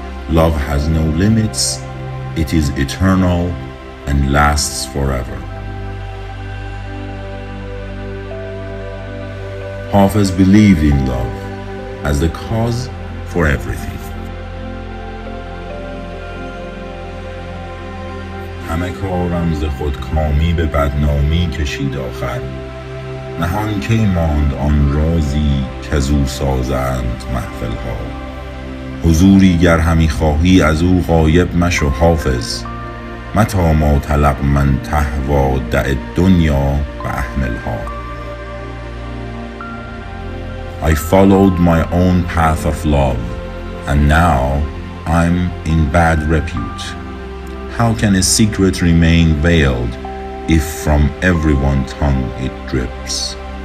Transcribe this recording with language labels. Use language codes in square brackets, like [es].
[en] Love has no limits, it is eternal and lasts forever. Hafez believed in love as the cause for everything. [fa] همه کارم ز خودکامی به بدنامی کشید آخر نهان کی ماند آن رازی کزو سازند محفلها حضوری گر همی خواهی از او غایب مشو حافظ [ar] متی ما تلق من تهوی دع الدنیا و احملها. [en] I followed my own path of love and now I'm in bad repute. How can a secret remain veiled if from everyone's tongue it drips?